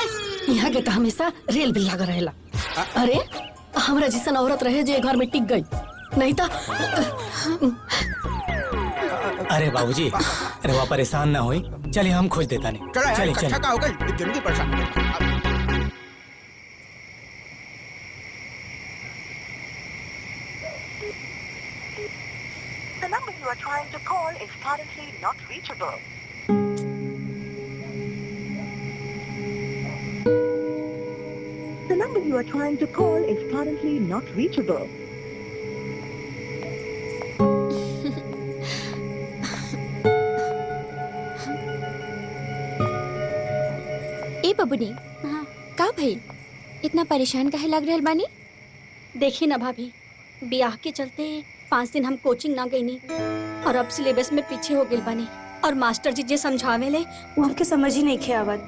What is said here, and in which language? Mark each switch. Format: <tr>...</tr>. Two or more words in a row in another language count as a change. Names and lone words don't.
<bho>यहाँ के तो हमेशा रेल बिल लगा रहेला। अरे हमरा जैसन औरत रहे जो घर में टिक गई, नहीं तो अरे बाबूजी, अरे वहाँ परेशान ना होई, चलिए हम खोज देता नहीं। चलो यार, चलिए कच्चा चलिए। का हो गई, जिंदगी परेशान हो गई।</bho> <en>The number you are trying to call is currently not reachable. The number you are trying to call is currently not reachable.</en> <bho>ए बबुनी, का भइल? इतना परेशान काहे लग रहल बानी? देखिए ना भाभी, ब्याह के चलते 5 दिन हम कोचिंग ना गईनी और अब सिलेबस में पीछे हो गइल बानी और मास्टर जी जे समझावे ले वो हमके समझ ही नहीं खे आवत।</bho>